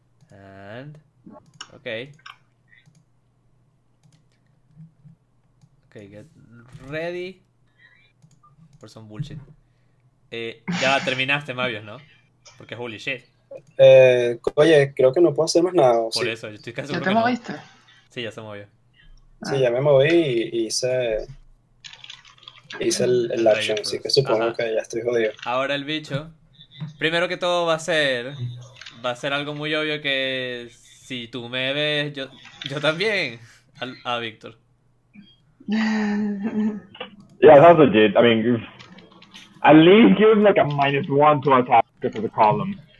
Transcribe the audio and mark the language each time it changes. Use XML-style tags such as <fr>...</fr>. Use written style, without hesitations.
<en>And. Ok. Ok, get ready for some bullshit.</en> <es>Ya terminaste, Mavios, ¿no? Porque</es> <en>holy shit.</en> <es>Oye, creo que no puedo hacer más nada. Por eso, yo estoy casi seguro. ¿Ya te moviste? No. Sí, ya se movió. Sí, ya me moví y hice. Hice el action, así que supongo que ya estoy jodido. Ahora el bicho. Primero que todo va a ser algo muy obvio que si tú me ves, yo también. A Víctor.</es> <en>Yeah, that's legit. I mean, at least give him like a minus one to attack because of the column.</en>